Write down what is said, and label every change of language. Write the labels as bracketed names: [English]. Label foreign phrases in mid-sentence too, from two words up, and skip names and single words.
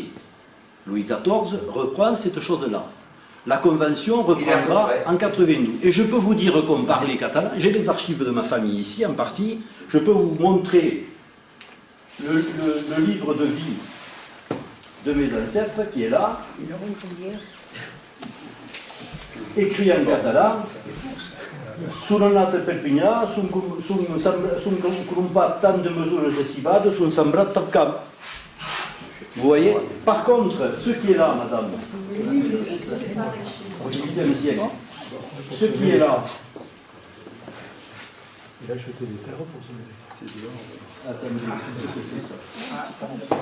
[French] Louis XIV reprend cette chose-là. La convention reprendra en 92. Et je peux vous dire qu'on parlait catalan. J'ai les archives de ma famille ici, en partie. Je peux vous montrer le livre de vie de mes ancêtres, qui est là. Écrit en catalan. [Catalan] Sunt anat a Perpinyà, sunt crumpat tant de mesures de cibades, sunt sembrat tot camp. [French] Vous voyez? Par contre, ce qui est là, madame, au XVIIIe siècle, ce qui est là, il a acheté des terres pour se attendez, qu'est-ce que c'est ça?